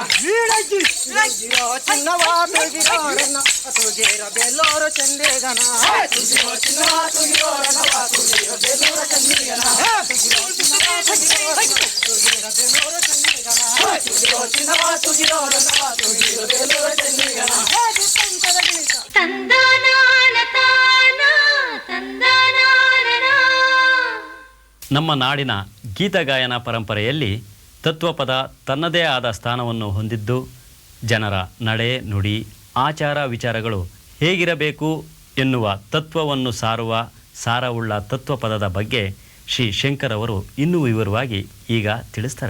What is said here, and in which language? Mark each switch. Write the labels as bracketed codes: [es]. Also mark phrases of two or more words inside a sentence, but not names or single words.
[kn] ತೂಗಿರೋ ಚಿನ್ನವ ತೂಗಿರೋ ರನ್ನವ ತೂಗಿರೋ ಬೇಲೂರ ಚಂದಿಗನ ತೂಗಿರೋ ಚಿನ್ನವ ತೂಗಿರೋ ರನ್ನವ ತೂಗಿರೋ ಬೇಲೂರ ಚಂದಿಗನ ತೂಗಿರೋ ಚಿನ್ನವ ತೂಗಿರೋ ರನ್ನವ ತೂಗಿರೋ ಬೇಲೂರ ಚಂದಿಗನ ತೂಗಿರೋ ಚಿನ್ನವ ತೂಗಿರೋ ರನ್ನವ ತೂಗಿರೋ ಬೇಲೂರ ಚಂದಿಗನ ತಂದಾನಾನ ತಾನ ತಂದಾನಾನ. ನಮ್ಮ ನಾಡಿನ ಗೀತಗಾಯನ ಪರಂಪರೆಯಲ್ಲಿ ತತ್ವಪದ ತನ್ನದೇ ಆದ ಸ್ಥಾನವನ್ನು ಹೊಂದಿದ್ದು ಜನರ ನಡೆ ನುಡಿ ಆಚಾರ ವಿಚಾರಗಳು ಹೇಗಿರಬೇಕು ಎನ್ನುವ ತತ್ವವನ್ನು ಸಾರುವ ಸಾರವುಳ್ಳ ತತ್ವಪದದ ಬಗ್ಗೆ ಶ್ರೀ ಶಂಕರ್ ಅವರು ಇನ್ನೂ ವಿವರವಾಗಿ ಈಗ ತಿಳಿಸ್ತಾರೆ.